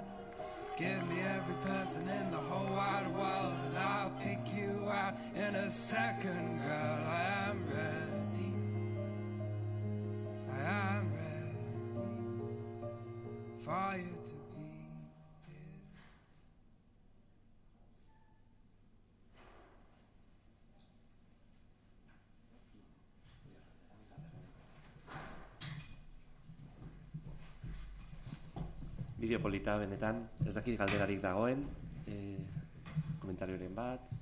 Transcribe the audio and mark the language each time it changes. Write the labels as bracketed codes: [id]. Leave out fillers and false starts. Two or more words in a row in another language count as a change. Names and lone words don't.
[en] Give me every person in the whole wide world and I'll pick you out in a second, girl. I am ready. I am ready for you to be here. [eu] Bideo polita benetan, ez dakit galderarik dagoen, komentarioren bat.